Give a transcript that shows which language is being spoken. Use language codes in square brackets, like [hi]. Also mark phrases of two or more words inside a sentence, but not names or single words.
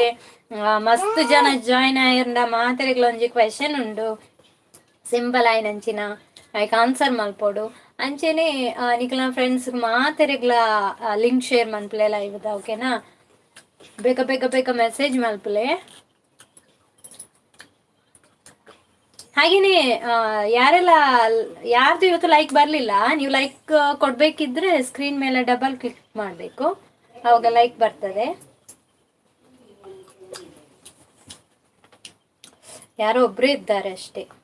[tcy] ಮಸ್ತ್ ಜನ ಜಾಯಿನ್ ಆಯ್ರಂಡ ಮಾತ್ರಿಗ್ಲ ಒಂಜಿ ಕ್ವೆಶನ್ ಉಂಡು, ಸಿಂಪಲ್ ಆಯ್ನ ಅಂಚಿನ ಐಕ್ ಆನ್ಸರ್ ಮಲ್ಪೋಡು. ಅಂಚೆನೆ ನಿಕ್ಲ ಫ್ರೆಂಡ್ಸ್ ಮಾತೆರೆಗ್ಲ [en] link share [tcy] ಮಲ್ಪಲೆ ಲೈವ್ದ. ಓಕೆನಾ? ಬೇಗ ಬೇಗ ಬೇಗ ಮೆಸೇಜ್ ಮಲ್ಪಲೆ. [kn] ಹಾಗೇನೆ ಯಾರ್ದು ಇವತ್ತು ಲೈಕ್ ಬರ್ಲಿಲ್ಲ, ನೀವು ಲೈಕ್ ಕೊಡ್ಬೇಕಿದ್ರೆ ಸ್ಕ್ರೀನ್ ಮೇಲೆ [en] double click [kn] ಮಾಡಬೇಕು, ಅವಾಗ ಲೈಕ್ ಬರ್ತದೆ. ಯಾರೋ ಒಬ್ರು ಇದ್ದಾರೆ ಅಷ್ಟೇ.